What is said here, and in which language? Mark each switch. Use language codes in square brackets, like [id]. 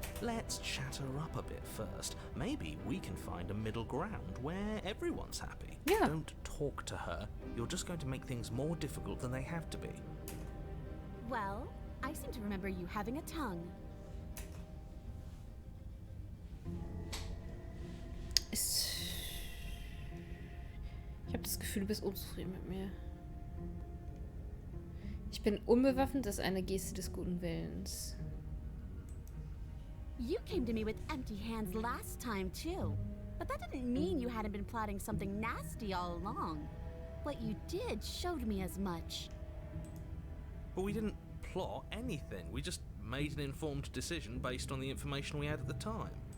[en] Let's chat her up a bit first. Maybe we can find a middle ground where everyone's happy. Yeah. Don't talk to her. You're just going to make things more difficult than they have to be. Well, I seem to remember you having a tongue. [de] Ich habe das Gefühl, du bist unzufrieden mit mir. Ich bin unbewaffnet, das ist eine Geste des guten Willens. [en] You came to me with empty hands last time, too. But that didn't mean you hadn't been plotting something nasty all along. What you did showed me as much. But we didn't plot anything. We just made an informed decision based on the information we had at the time.